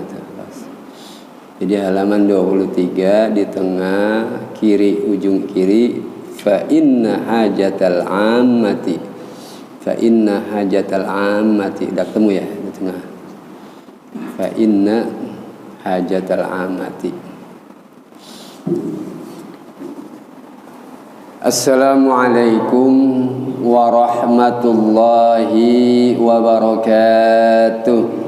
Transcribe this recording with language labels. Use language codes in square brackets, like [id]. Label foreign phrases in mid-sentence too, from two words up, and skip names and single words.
[id] Jadi halaman 23 di tengah kiri, ujung kiri, [ar] فإن حاجة الأمة، فإن حاجة الأمة, [id] udah ketemu ya di tengah, [ar] فإن حاجة الأمة. السلام عليكم ورحمة الله وبركاته.